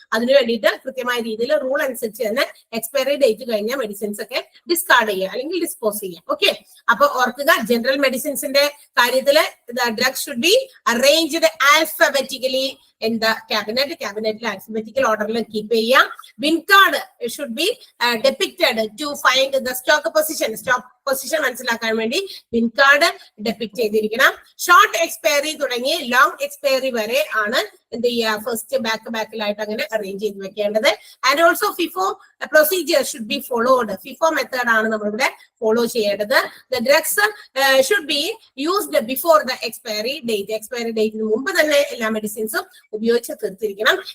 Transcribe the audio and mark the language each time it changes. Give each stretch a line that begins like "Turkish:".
Malayalam: അതിനു വേണ്ടിയിട്ട് കൃത്യമായ രീതിയിൽ റൂൾ അനുസരിച്ച് തന്നെ എക്സ്പയറി ഡേറ്റ് കഴിഞ്ഞ മെഡിസിൻസ് ഒക്കെ ഡിസ്കാർഡ് ചെയ്യുക അല്ലെങ്കിൽ ഡിസ്പോസ് ചെയ്യുക.
English: okay,
Malayalam: അപ്പൊ ഓർക്കുക ജനറൽ മെഡിസിൻസിന്റെ കാര്യത്തില്
English: drugs should be arranged alphabetically in the cabinet alphabetical order
Malayalam: keep ചെയ്യാം.
English: Bin card should be depicted to find the stock position
Malayalam: മനസ്സിലാക്കാൻ വേണ്ടി bin card depict ചെയ്തിരിക്കണം. ഷോർട്ട് എക്സ്പയറി തുടങ്ങി ലോങ് എക്സ്പയറി വരെ ആണ് എന്ത് ചെയ്യുക ഫസ്റ്റ് ബാക്കിലായിട്ട് അങ്ങനെ അറേഞ്ച് ചെയ്ത് വെക്കേണ്ടത്.
English: And also FIFO procedure should be followed.
Malayalam: FIFO method ആണ് നമ്മളിവിടെ ഫോളോ ചെയ്യേണ്ടത്.
English: the drugs should be used before the expiry ഡേറ്റിന്
Malayalam: മുമ്പ് തന്നെ എല്ലാ മെഡിസിൻസും ഉപയോഗിച്ച് തീർത്തിരിക്കണം.